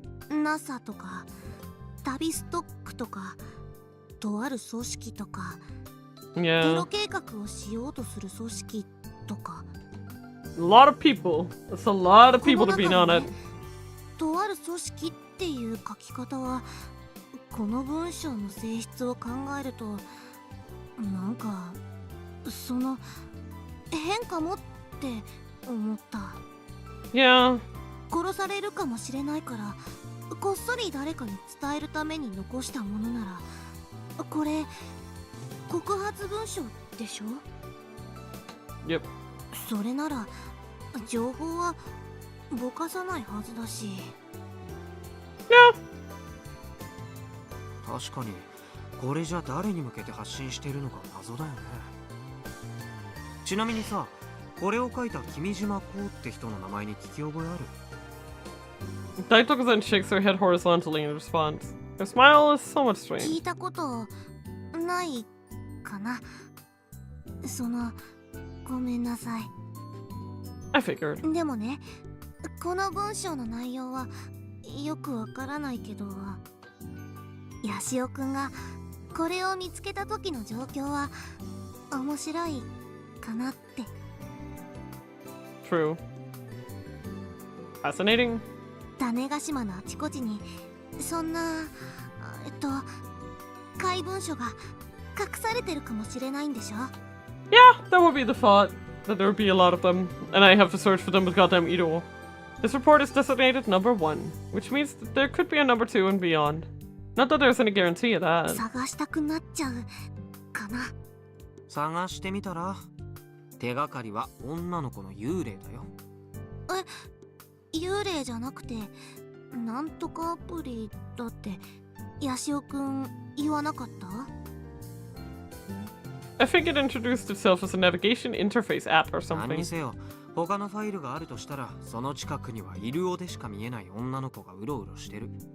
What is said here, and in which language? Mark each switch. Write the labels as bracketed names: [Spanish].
[Japanese] NASA とか、旅ストックとか、とある組織とか、 [English] Yeah. [Japanese] テロ計画をしようとする組織とか。 [English] A lot of people. That's a lot of people to be on it. [Japanese] とある組織っていう書き方は、この文章の性質を考えると、なんかその変かもって思った。 [English] Yeah. [Japanese] 殺されるかもしれないから、こっそり誰かに伝えるために残したものなら、これ告発文書でしょ？ [English] Yep. [Japanese] それなら情報はぼかさないはずだし。 [English] Yeah. [Japanese] 確かにこれじゃ誰に向けて発信してるのか謎だよね。ちなみにさ、これを書いた君島こうって人の名前に聞き覚えある？ [English] Daitoku-san shakes her head horizontally in response. Her smile is somewhat [Japanese] 聞 [English] strange. [Japanese] いたことないかな。ごめんなさい。 [English] I figured. [Japanese] でもね、この文章の内容はよくわからないけど、ヤシオくんがこれを見つけた時の状況は面白いかなって。 [English] True. Fascinating. [Japanese] 種子島のあちこちにそんな怪文書が隠されてるかもしれないんでしょ？ [English] Yeah, that would be the thought. That there would be a lot of them, and I have to search for them with goddamn Ito. This report is designated number 1, which means that there could be a number 2 and beyond. Not that there's any guarantee of that. [Japanese] 探したくなっちゃうかな。探してみたら、手がかりは女の子の幽霊だよ。幽霊じゃなくてなんとかアプリだってヤシオくん言わなかった？ [English] I think it introduced itself as a navigation interface app or [Japanese] 何 [English] something. [Japanese] にせよ、他のファイルがあるとしたら、その近くにはイルオでしか見えない女の子がうろうろしてる。